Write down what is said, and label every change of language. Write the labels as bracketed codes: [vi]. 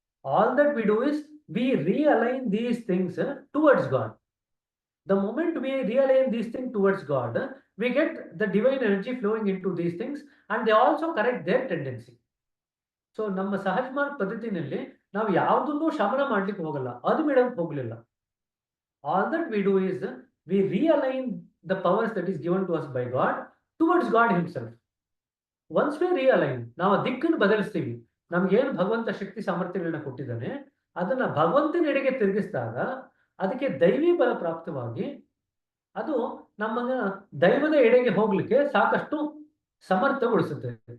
[en] All that we do is we realign these things towards God. The moment we realign these things towards God, we get the divine energy flowing in to these things and they also correct their tendency. [kn] So ನಮ್ಮ ಸಹಜ್ ಮಾರ್ಗ್ ಪದ್ಧತಿನಲ್ಲಿ ನಾವು ಯಾವುದನ್ನು ಶಮನ ಮಾಡ್ಲಿಕ್ಕೆ ಹೋಗಲ್ಲ, ಅದು madam ಹೋಗ್ಲಿಲ್ಲ. [en] All that we do is we realign the powers that is given to us by God towards God himself. Once we realign, [kn] ನಾವು ದಿಕ್ಕನ್ನು ಬದಲಿಸ್ತೀವಿ. ನಮ್ಗೇನು ಭಗವಂತ ಶಕ್ತಿ ಸಾಮರ್ಥ್ಯಗಳನ್ನ ಕೊಟ್ಟಿದ್ದಾನೆ ಅದನ್ನ ಭಗವಂತನ ಎಡೆಗೆ ತಿರುಗಿಸಿದಾಗ ಅದಕ್ಕೆ ದೈವಿ ಬಲ ಪ್ರಾಪ್ತವಾಗಿ ಅದು ನಮ್ಮನ್ನ ದೈವದ ಎಡೆಗೆ ಹೋಗ್ಲಿಕ್ಕೆ ಸಾಕಷ್ಟು ಸಮರ್ಥಗೊಳಿಸುತ್ತೆ.